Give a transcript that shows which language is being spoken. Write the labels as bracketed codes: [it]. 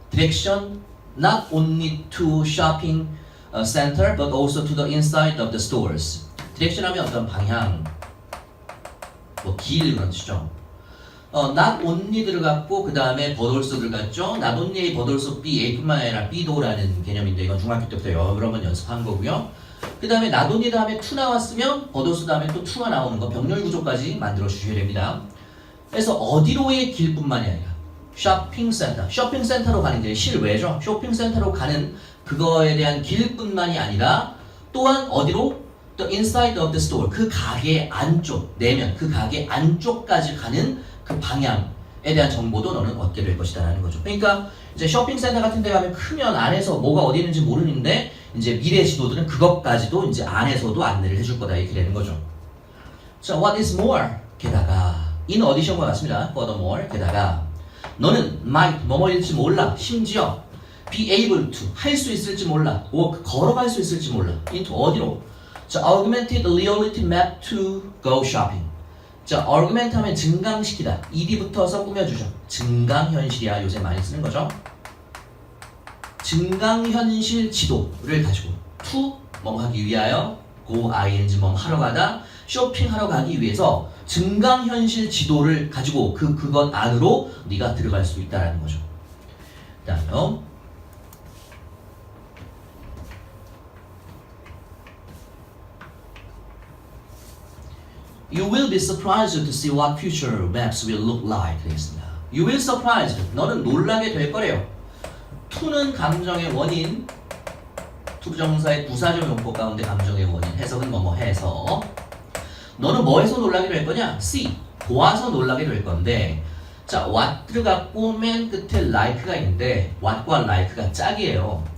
[en] direction not only to shopping center but also to the inside of the stores. [ko] direction 하면 어떤 방향, 뭐 길 그런 뜻이죠. not only 들어갔고 그 다음에 but also 들어갔죠. not only but also be A뿐만 아니라 B도라는 개념인데 이건 중학교 때부터 여러 번 연습한 거고요. 그 다음에 not only 다음에 to 나왔으면 but also 다음에 또 to가 나오는 거 병렬 구조까지 만들어 주셔야 됩니다. 그래서 어디로의 길뿐만이 아니라 쇼핑센터로 가는 게 실외죠. 쇼핑센터로 가는 그거에 대한 길뿐만이 아니라 또한 어디로? [en] The inside of the store [ko] 그 가게 안쪽 내면 그 가게 안쪽까지 가는 그 방향에 대한 정보도 너는 얻게 될 것이다 라는 거죠. 그러니까 이제 쇼핑센터 같은 데 가면 크면 안에서 뭐가 어디 있는지 모르는데 이제 미래 지도들은 그것까지도 이제 안에서도 안내를 해줄 거다 이렇게 되는 거죠. 자, [en] what is more? [ko] 게다가 in addition과 같습니다. furthermore 게다가 너는 might 뭐뭐일지 몰라. 심지어 be able to 할 수 있을지 몰라. 걸어갈 수 있을지 몰라. into 어디로? [en] 자, augmented reality map to go shopping. [ko] 자, augment 하면 증강시키다. ed 붙어서 꾸며주죠. 증강현실이야. 요새 많이 쓰는 거죠. 증강현실 지도를 가지고 to 뭐 하기 위하여 go ing 뭐 하러 가다 쇼핑하러 가기 위해서 증강현실 지도를 가지고 그것 안으로 네가 들어갈 수 있다는 거죠. 그 다음에 [en] You will be surprised to see what future maps will look like 되겠습니다. [ko] You will surprised 너는 놀라게 될 거래요. to는 감정의 원인 투부정사의 부사적 용법 가운데 감정의 원인 해석은 뭐뭐 해서 너는 뭐에서 놀라게 될 거냐? see 보아서 놀라게 될 건데 자 what 들어갔고 맨 끝에 like가 있는데 what과 like가 짝이에요.